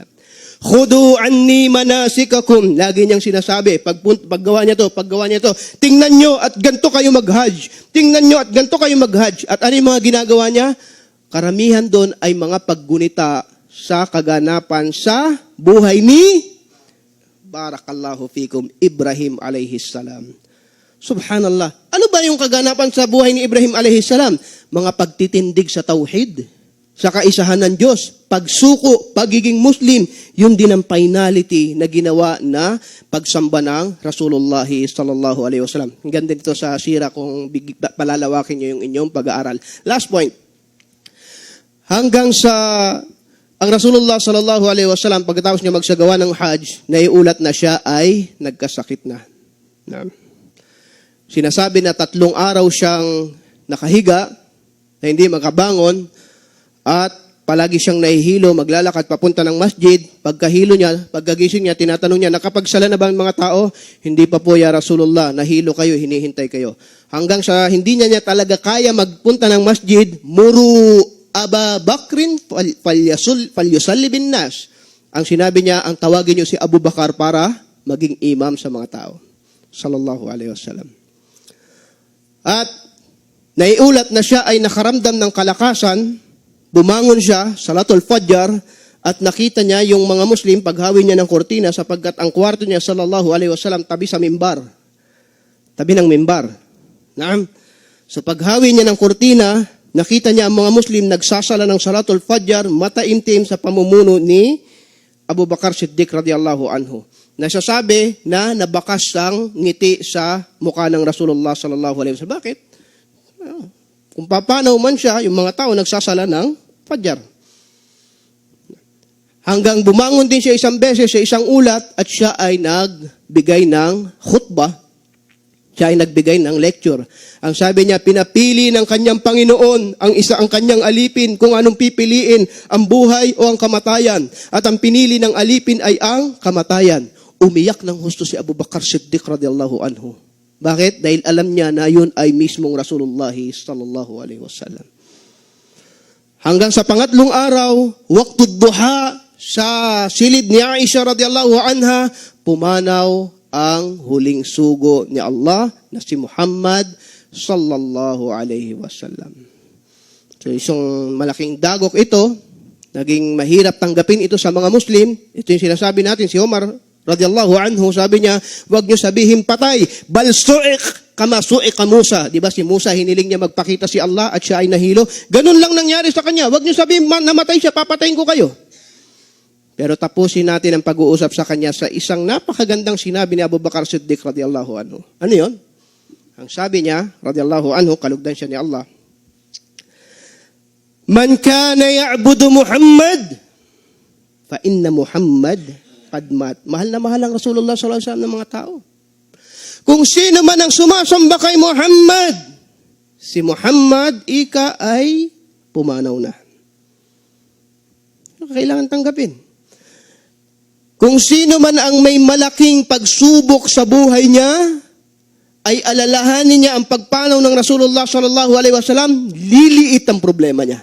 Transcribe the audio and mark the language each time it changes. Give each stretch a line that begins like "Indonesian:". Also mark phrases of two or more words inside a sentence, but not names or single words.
Arabic: Khudu anni manasikakum.
Filipino: Lagi niyang sinasabi, paggawa niya to, tingnan nyo at ganito kayo mag-hajj. Tingnan nyo at ganito kayo mag-hajj. At ano yung mga ginagawa niya? Karamihan doon ay mga paggunita sa kaganapan sa buhay ni
Arabic: barakallahu fikum
Filipino: Ibrahim
Arabic: alayhis salam.
Filipino: Subhanallah. Ano ba yung kaganapan sa buhay ni Ibrahim
Arabic: alayhis salam?
Filipino: Mga pagtitindig sa tauhid, sa kaisahan ng Diyos, pagsuko, pagiging Muslim, yun din ang finality na ginawa na pagsamba ng Rasulullah
Arabic: sallallahu alaihi wasallam.
Filipino: Ang ganda dito sa sira kung palalawakin nyo yung inyong pag-aaral.
English: Last point.
Filipino: Hanggang sa ang Rasulullah
Arabic: sallallahu alaihi wasallam
Filipino: pagkatapos niya magsagawa ng Hajj, naiulat na siya ay nagkasakit na. Sinasabi na 3 araw siyang nakahiga, na hindi makabangon, at palagi siyang nahihilo, maglalakad papunta ng masjid. Pagkahilo niya, pagkagising niya, tinatanong niya, nakapagsala na ba ang mga tao? Hindi pa po,
Arabic: ya Rasulullah,
Filipino: nahilo kayo, hinihintay kayo. Hanggang sa hindi niya talaga kaya magpunta ng masjid,
Arabic: muru Aba Bakrin falyusalli bin nas.
Filipino: Ang sinabi niya, ang tawagin niyo si Abu Bakar para maging imam sa mga tao.
Arabic: Sallallahu alaihi wasallam.
Filipino: At naiulat na siya ay nakaramdam ng kalakasan, bumangon siya, Salatul Fajr, at nakita niya yung mga Muslim paghawi niya ng kortina sapagkat ang kwarto niya,
Arabic: sallallahu alaihi wasallam,
Filipino: tabi sa mimbar. Tabi ng mimbar. Naam. Sa paghawi niya ng kortina, nakita niya ang mga Muslim nagsasala ng Salatul Fajr, mataimtim sa pamumuno ni Abu Bakar Siddiq
Arabic: radiyallahu anhu.
Filipino: nasasabi na nabakas ang ngiti sa mukha ng Rasulullah
Arabic: sallallahu alaihi wasallam.
Filipino: Bakit? Kung papanaw man siya, yung mga tao nagsasala ng Fajr. Hanggang bumangon din siya isang beses sa isang ulat at siya ay nagbigay ng khutbah. Siya ay nagbigay ng lecture. Ang sabi niya, pinapili ng kanyang Panginoon ang kanyang alipin kung anong pipiliin, ang buhay o ang kamatayan. At ang pinili ng alipin ay ang kamatayan. Umiyak ng husto si Abu Bakar Siddiq
Arabic: radiyallahu anhu.
Filipino: Bakit? Dahil alam niya na yun ay mismong Rasulullah
Arabic: sallallahu alaihi wasallam.
Filipino: Hanggang sa pangatlong araw,
Arabic: waqtud duha,
Filipino: sa silid ni Aisha
Arabic: radiyallahu anha,
Filipino: pumanaw ang huling sugo ni Allah na si Muhammad
Arabic: sallallahu alaihi wasallam.
Filipino: So isang malaking dagok ito, naging mahirap tanggapin ito sa mga Muslim. Ito yung sinasabi natin, si Omar
Arabic: radiyallahu anhu,
Filipino: sabi niya, huwag niyo sabihin patay,
Arabic: bal su'ik kama su'ika Musa.
Filipino: Diba si Musa, hiniling niya magpakita si Allah at siya ay nahilo. Ganun lang nangyari sa kanya. Huwag niyo sabihin, namatay siya, papatayin ko kayo. Pero tapusin natin ang pag-uusap sa kanya sa isang napakagandang sinabi ni Abu Bakar Siddiq
Arabic: radiyallahu anhu.
Filipino: Ano yun? Ang sabi niya,
Arabic: radiyallahu anhu,
Filipino: kalugdan siya ni Allah.
Arabic: Man kana ya'budu Muhammad, fa inna Muhammad qad mat.
Filipino: Mahal na mahal ang Rasulullah
Arabic: sallallahu alaihi wasallam
Filipino: ng mga tao. Kung sino man ang sumasamba kay Muhammad, si Muhammad ika ay pumanaw na. Kailangan tanggapin. Kung sino man ang may malaking pagsubok sa buhay niya, ay alalahanin niya ang pagpanaw ng Rasulullah
Arabic: sallallahu alaihi wasallam,
Filipino: liliit ang problema niya.